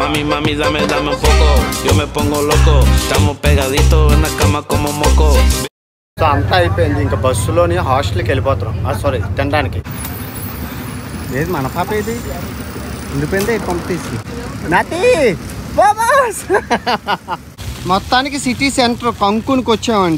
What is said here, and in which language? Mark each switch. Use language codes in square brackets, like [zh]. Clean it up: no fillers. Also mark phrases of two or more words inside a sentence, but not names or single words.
[es] mami, dame un poco. Yo me pongo loco, estamos pegaditos en la cama como moco. [te] సో అంతా అయిపోయింది, ఇంకా బస్సులోని హాస్టల్కి వెళ్ళిపోతున్నాం. సారీ, తినడానికి. ఏది మన పాప ఏది ఉండిపోయింది, పంపిస్తీ నాటి బాబాస్. మొత్తానికి [en] city center [te] కంకునికి వచ్చామండి.